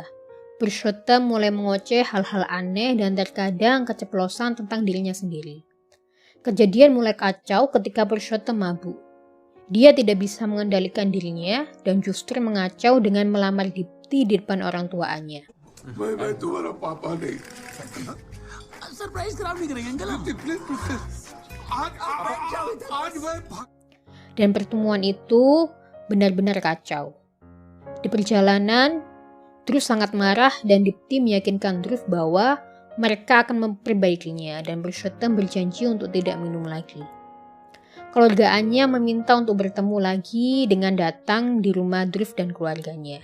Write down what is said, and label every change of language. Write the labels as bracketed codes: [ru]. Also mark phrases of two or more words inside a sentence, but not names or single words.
[id] Purushottam mulai mengoceh hal-hal aneh dan terkadang keceplosan tentang dirinya sendiri. Kejadian mulai kacau ketika Purushottam mabuk. Dia tidak bisa mengendalikan dirinya dan justru mengacau dengan melamar Dipti di depan orang tuanya. [hi] मैं तुम्हारा पापा नहीं। सरप्राइज खराब नहीं करेंगे अंकल हम? आज मैं [id] Dan pertemuan itu benar-benar kacau. Di perjalanan, Dhruv sangat marah dan Dipti meyakinkan Dhruv bahwa mereka akan memperbaikinya dan Purushottam berjanji untuk tidak minum lagi. Keluarga Anya meminta untuk bertemu lagi dengan datang di rumah Dhruv dan keluarganya.